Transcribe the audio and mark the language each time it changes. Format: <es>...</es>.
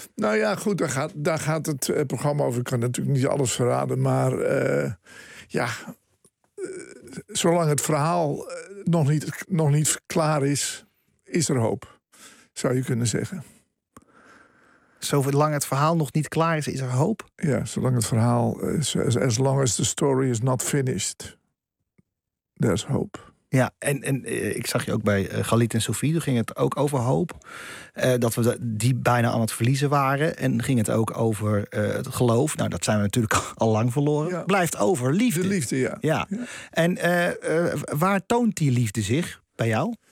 <nl>Nou ja, goed, daar gaat het programma over. Ik kan natuurlijk niet alles verraden, maar zolang het verhaal nog niet klaar is, is er hoop, zou je kunnen zeggen. Zolang het verhaal nog niet klaar is, is er hoop? Ja, zolang het verhaal is,</nl> <en>as long as the story is not finished, there's hope.</en> <nl>Ja, en ik zag je ook bij Galit en Sophie, toen ging het ook over hoop. Dat we die bijna aan het verliezen waren. En ging het ook over het geloof. Nou, dat zijn we natuurlijk al lang verloren. Ja. Blijft over, liefde. De liefde, ja. Ja. Ja. En waar toont die liefde zich bij jou?</nl>